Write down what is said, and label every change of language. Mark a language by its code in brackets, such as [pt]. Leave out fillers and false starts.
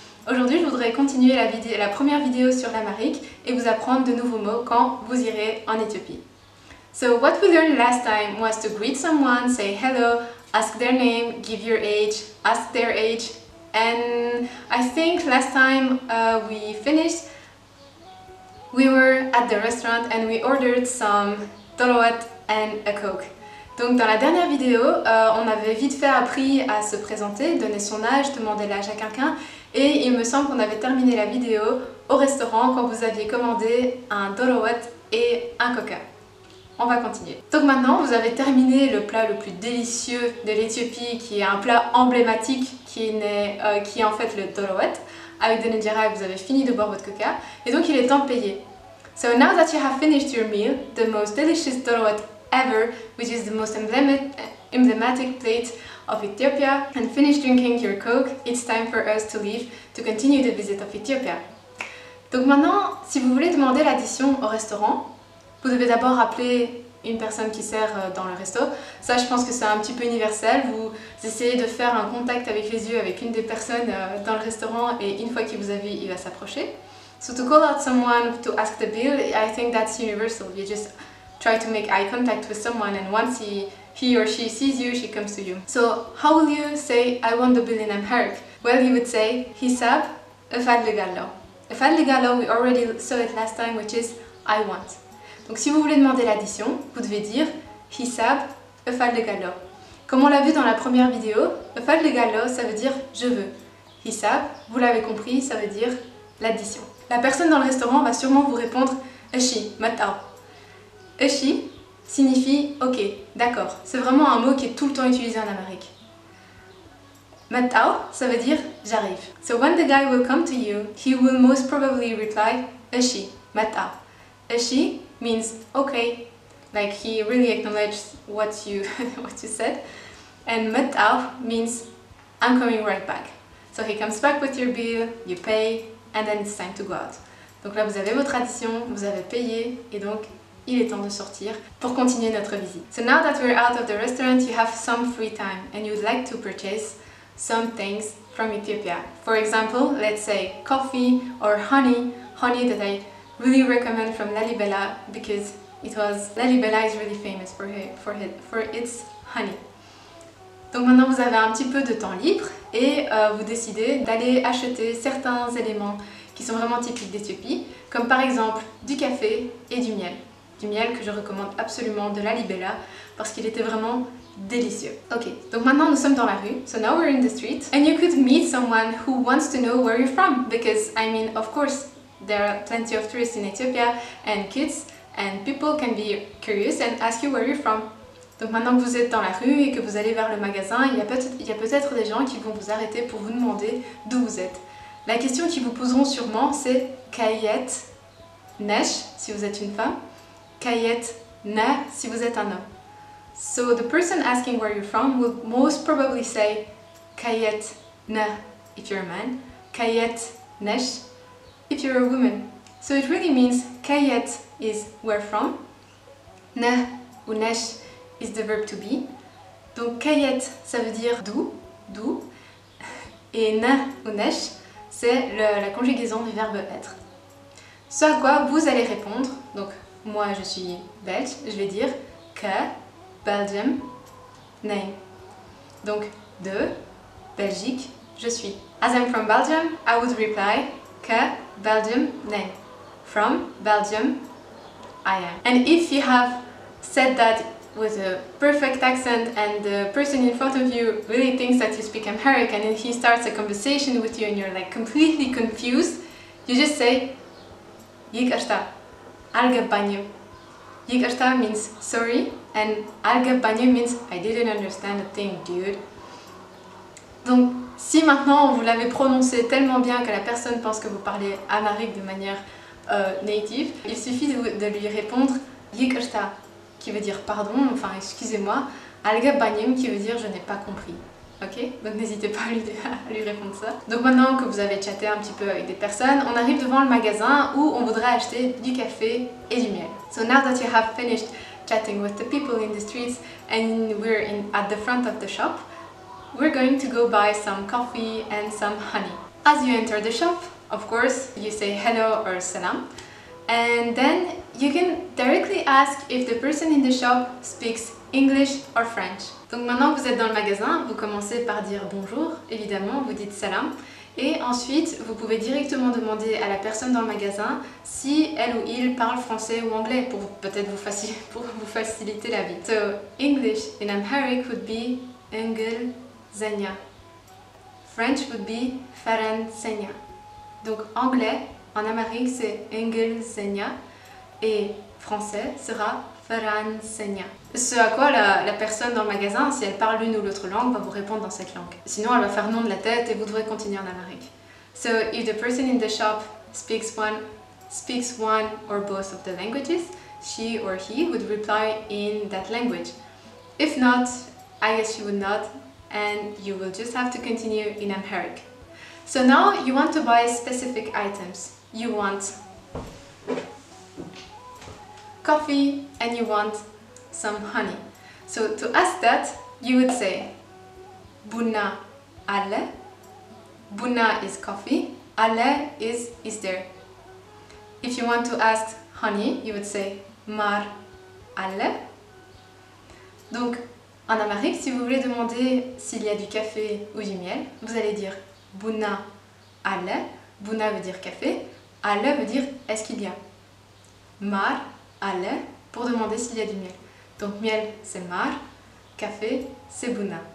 [fr] Aujourd'hui, je voudrais continuer la première vidéo sur l'Amharic et vous apprendre de nouveaux mots quand vous irez en Éthiopie. [en] So what we learned last time was to greet someone, say hello, ask their name, give your age, ask their age, and I think last time we finished, we were at the restaurant and we ordered some dorowat and a coke. [fr] Donc dans la dernière vidéo, on avait vite fait appris à se présenter, donner son âge, demander l'âge à quelqu'un, et il me semble qu'on avait terminé la vidéo au restaurant quand vous aviez commandé un dorowat et un coca. On va continuer. Donc maintenant, vous avez terminé le plat le plus délicieux de l'Éthiopie, qui est un plat emblématique, qui est en fait le dorowat. Avec de l'injera, vous avez fini de boire votre coca, et donc il est temps de payer. So now that you have finished your meal, the most delicious dorowat ever, which is the most emblematic plate of Ethiopia, and finished drinking your coke, it's time for us to leave to continue the visit of Ethiopia. Donc maintenant, si vous voulez demander l'addition au restaurant, vous devez d'abord appeler une personne qui sert dans le resto. Ça, je pense que c'est un petit peu universel. Vous essayez de faire un contact avec les yeux avec une des personnes dans le restaurant et une fois qu'il vous a vu, il va s'approcher. [en] So to call out someone to ask the bill, I think that's universal. You just try to make eye contact with someone and once he or she sees you, she comes to you. So how will you say, I want the bill in Amharic? Well, you would say, Hisab efad legalo. Efad legalo, we already saw it last time, which is I want. [fr] Donc si vous voulez demander l'addition, vous devez dire Hisab efad legalo. Comme on l'a vu dans la première vidéo, efad legalo, ça veut dire je veux. Hisab, vous l'avez compris, ça veut dire l'addition. La personne dans le restaurant va sûrement vous répondre Eshi, matao. Eshi signifie ok, d'accord. C'est vraiment un mot qui est tout le temps utilisé en Amérique. Matao, ça veut dire j'arrive. [en] So when the guy will come to you, he will most probably reply Eshi, matao. Eshi means okay, like he really acknowledged what you said, and matao means I'm coming right back. So he comes back with your bill, you pay, and then it's time to go out. [fr] Donc là vous avez votre addition, vous avez payé, et donc il est temps de sortir pour continuer notre visite. [en] So now that we're out of the restaurant, you have some free time and you'd like to purchase some things from Ethiopia. For example, let's say coffee or honey that I really recommend from Lalibela because Lalibela is really famous for its honey. [fr] Donc maintenant vous avez un petit peu de temps libre et vous décidez d'aller acheter certains éléments qui sont vraiment typiques d'Éthiopie, comme par exemple du café et du miel. Du miel que je recommande absolument de Lalibela parce qu'il était vraiment délicieux. Ok, donc maintenant nous sommes dans la rue, [en] so now we're in the street and you could meet someone who wants to know where you're from because I mean of course there are plenty of tourists in Ethiopia and kids and people can be curious and ask you where you're from. [fr] Donc maintenant que vous êtes dans la rue et que vous allez vers le magasin, il y a peut-être des gens qui vont vous arrêter pour vous demander d'où vous êtes. La question qu'ils vous poseront sûrement c'est Kayet Nesh si vous êtes une femme, Kayet Na si vous êtes un homme. So the person asking where you're from will most probably say Kayet Na if you're a man, Kayet Nesh if you're a woman. So it really means Kayet is where from, Na ou Nesh is the verb to be. Donc Kayet ça veut dire d'où, et Na ou Nesh c'est la conjugaison du verbe être. Ce à quoi vous allez répondre, donc moi je suis belge, je vais dire que Belgium name. Donc de Belgique je suis. [en] As I'm from Belgium, I would reply que Belgium name. From Belgium I am. And if you have said that with a perfect accent and the person in front of you really thinks that you speak Amharic and then he starts a conversation with you and you're like completely confused, you just say Yikashta, algabanyum. Yikashta means sorry and algabanye means I didn't understand a thing, dude. [fr] Donc, si maintenant vous l'avez prononcé tellement bien que la personne pense que vous parlez amharique de manière native, il suffit de lui répondre Yikashta, qui veut dire pardon, enfin excusez-moi, algabanyem qui veut dire je n'ai pas compris. Ok, donc n'hésitez pas à lui répondre ça. Donc maintenant que vous avez chatté un petit peu avec des personnes, on arrive devant le magasin où on voudrait acheter du café et du miel. [en] So now that you have finished chatting with the people in the streets and we're at the front of the shop, we're going to go buy some coffee and some honey. As you enter the shop, of course, you say hello or salam, and then you can directly ask if the person in the shop speaks English or French. [fr] Donc maintenant que vous êtes dans le magasin, vous commencez par dire bonjour, évidemment, vous dites salam, et ensuite vous pouvez directement demander à la personne dans le magasin si elle ou il parle français ou anglais pour peut-être vous faciliter la vie. [en] So English in Amharic would be Engel Zenya. French would be Faran Senya. [fr] Donc anglais en amharique c'est Engel Zenya et français sera Faran Senya. Ce à quoi la personne dans le magasin, si elle parle l'une ou l'autre langue, va vous répondre dans cette langue. Sinon elle va faire non de la tête et vous devrez continuer en amharique. [en] So if the person in the shop speaks one or both of the languages, she or he would reply in that language. If not, I guess she would not, and you will just have to continue in Amharic. So now you want to buy specific items. You want coffee and you want some honey. So to ask that, you would say Bunna alle. Bunna is coffee, alle is there. If you want to ask honey, you would say Mar alle. [fr] Donc en amharique, si vous voulez demander s'il y a du café ou du miel, vous allez dire Bunna alle. Bunna veut dire café, alle veut dire est-ce qu'il y a. Mar alle pour demander s'il y a du miel. Donc miel c'est mar, café c'est bunna.